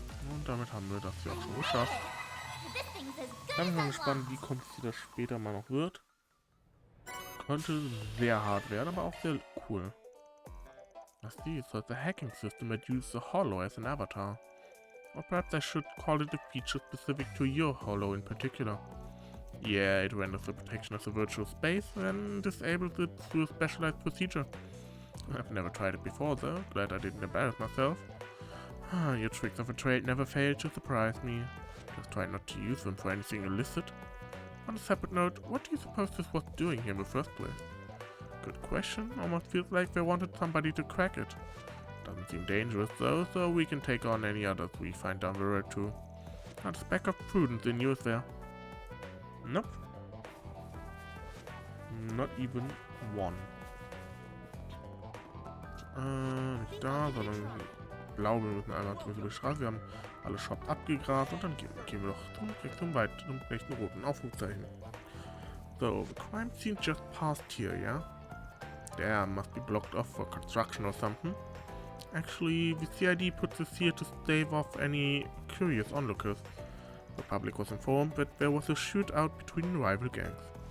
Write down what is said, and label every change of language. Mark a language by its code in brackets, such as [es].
[de] Und damit haben wir das hier auch schon geschafft. Ich bin mal gespannt, wie kompliziert das später mal noch wird. Könnte sehr hart werden, aber auch sehr cool. [en] I see, so it's a hacking system that uses the Hollow as an avatar. Or perhaps I should call it a feature specific to your Hollow in particular. Yeah, it renders the protection of the virtual space and disables it through a specialized procedure. I've never tried it before though, glad I didn't embarrass myself. Your tricks of the trade never fail to surprise me. Just try not to use them for anything illicit. On a separate note, what do you suppose this was doing here in the first place? Good question, almost feels like they wanted somebody to crack it. Doesn't seem dangerous though, so we can take on any others we find down the road too. Not a speck of prudence in you, is there? Nope. Not even one. [de] Nicht da, sondern blau, wir müssen einmal durch die Straße, wir haben alle Shops abgegrast und dann gehen wir doch zum rechten roten Aufrufzeichen. [en] So, the crime scene just passed here, yeah? Damn, must be blocked off for construction or something. Actually, the CID put this here to stave off any curious onlookers. The public was informed that there was a shootout between rival gangs.